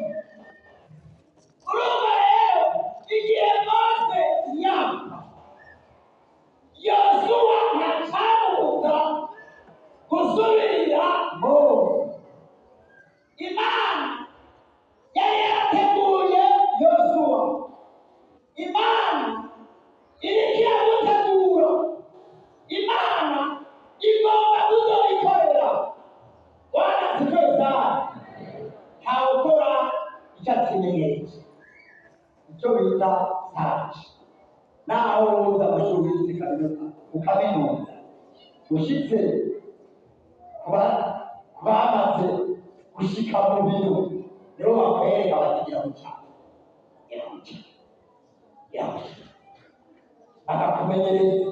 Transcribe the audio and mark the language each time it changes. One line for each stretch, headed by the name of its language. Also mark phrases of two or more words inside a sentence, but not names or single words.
Rundi: Urumva rero igihe Mose yapfa, Yosuwa ntacamuka gusubirira Mose. Imana yari yarateguye Yosuwa. Imana iriko iramutegura. Imana igomba kuzoyikorera.
Swahili: Bwana asifiwe sana.
Rundi: Ntawukora icyo atimenyereje, icyo bita stage. Naho uza amashuri ukaminuza ushitse bamaze gushika mu biro nibo bakwereka batigira mucana bakakumenyereza.